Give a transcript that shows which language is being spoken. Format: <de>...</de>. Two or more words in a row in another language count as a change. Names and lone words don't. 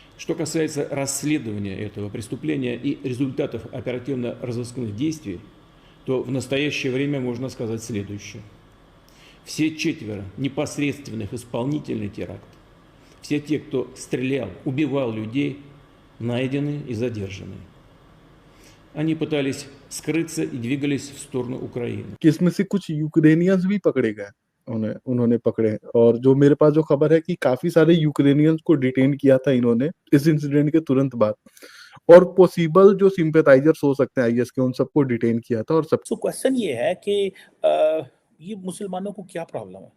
<ru>Что касается расследования этого преступления и результатов оперативно-розыскных действий, то в настоящее время можно сказать следующее. Все 4 непосредственных исполнителей теракта, все те, кто стрелял, убивал людей, найдены и задержаны. Они пытались скрыться и двигались в сторону Украины.</ru> <hi>कि इसमें से कुछ यूक्रेनियंस भी पकड़े गए, उन्होंने पकड़े। और जो मेरे पास जो खबर है कि काफी सारे यूक्रेनियंस को डिटेन किया था इन्होंने इस इंसिडेंट के तुरंत बाद, और पॉसिबल जो सिंपैथाइजर्स हो सकते हैं आईएस के, उन सबको डिटेन किया था। और सब</hi> <en>so question</en> <hi>ये है कि ये मुसलमानों को क्या प्रॉब्लम है?</hi>